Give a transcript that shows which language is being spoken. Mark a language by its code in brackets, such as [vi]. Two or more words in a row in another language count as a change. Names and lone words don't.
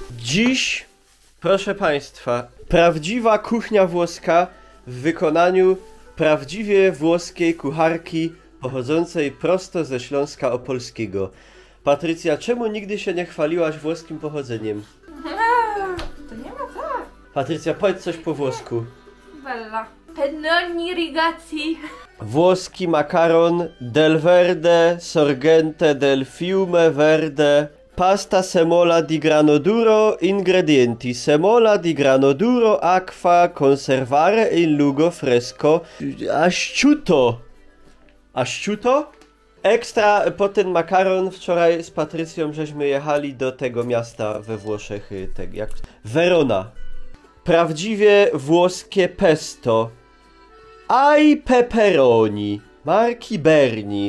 [pl] Dziś, proszę Państwa, prawdziwa kuchnia włoska w wykonaniu prawdziwie włoskiej kucharki pochodzącej prosto ze Śląska Opolskiego. Patrycja, czemu nigdy się nie chwaliłaś włoskim pochodzeniem? To nie ma tak. Patrycja, powiedz coś po włosku. [it] Bella. Pennoni rigazzi. [pl] Włoski makaron [it] del verde sorgente del fiume verde. Pasta semola di grano duro. Ingredienti: semola di grano duro, acqua, conservare in lugo fresco. Asciutto. Asciutto? [pl] Ekstra po ten makaron wczoraj z Patrycją żeśmy jechali do tego miasta we Włoszech, jak Verona. Prawdziwie włoskie pesto. [it] Ai pepperoni, [pl] marki Berni.